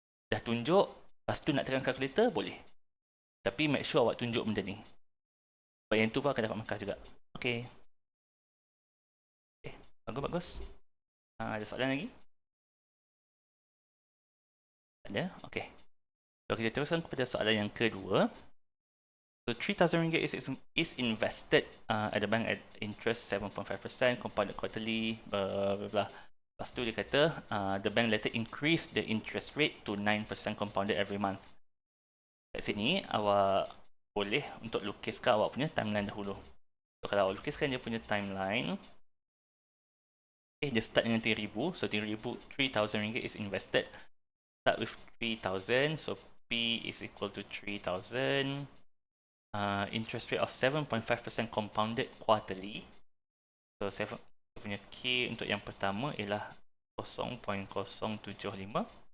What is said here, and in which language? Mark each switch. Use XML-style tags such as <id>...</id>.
<ms>Dah tunjuk, lepas tu nak tekan kalkulator, boleh. Tapi make sure awak tunjuk benda ni. Sebab yang tu pun akan dapat markah juga. Okay. Bagus. Ada soalan lagi? Ada? Okay. So, kita teruskan kepada soalan yang kedua.</ms> <en>So, RM3,000 is invested at the bank at interest 7.5%, compounded quarterly, blah, blah, blah.</en> <ms>Lepas tu dia kata,</ms> <en>the bank later increase the interest rate to 9% compounded every month.</en> <ms>Kat sini, awak boleh untuk lukiskan awak punya timeline dahulu. So, kalau awak lukiskan dia punya timeline, dia start dengan RM3,000.</ms> <en>So, RM3,000 is invested. Start with 3,000. So, P is equal to 3,000. Interest rate of 7.5% compounded quarterly.</en> <ms>So, punya K untuk yang pertama ialah 0.075.</ms>